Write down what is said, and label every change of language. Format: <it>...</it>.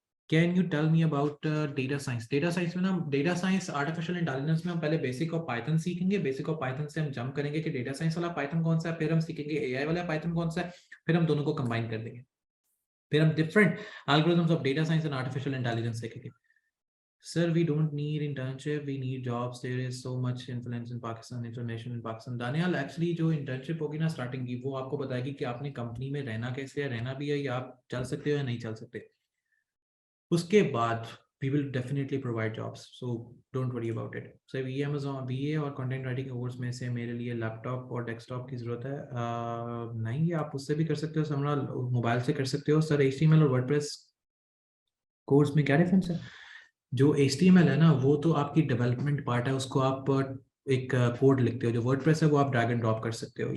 <en>Can you tell me about data science?</en> <hi>Data science में ना, data science artificial intelligence में हम पहले बेसिक ऑफ पाइथन सीखेंगे, बेसिक ऑफ पाइथन से हम जंप करेंगे कि डेटा साइंस वाला पाइथन कौन सा है, फिर हम सीखेंगे AI वाला पाइथन कौन सा है, फिर हम दोनों को कंबाइन कर देंगे, फिर हम</hi> <en>different algorithms of data science and artificial intelligence</en> <hi>सीखेंगे।</hi> <en>Sir, we don't need internship, we need jobs. There is so much influence in Pakistan, information in Pakistan.</en> <hi>Daniyal, actually जो इंटर्नशिप होगी ना स्टार्टिंग की, वो आपको बताएगी कि आपने कंपनी में रहना कैसे है, रहना भी है या आप चल सकते हो या नहीं चल सकते। उसके बाद</hi> <en>we will definitely provide jobs, so don't worry about it.</en> <hi>So VMazon BA और कंटेंट राइटिंग कोर्स में से मेरे लिए लैपटॉप और डेस्कटॉप की जरूरत है? नहीं, आप उससे भी कर सकते हो, समरा मोबाइल से कर सकते हो। सर HTML और वर्डप्रेस कोर्स में क्या डिफरेंस है? जो HTML है ना वो तो आपकी डेवलपमेंट पार्ट है, उसको आप एक कोड लिखते हो, जो वर्डप्रेस है वो आप ड्रैग एंड ड्रॉप कर सकते हो।</hi>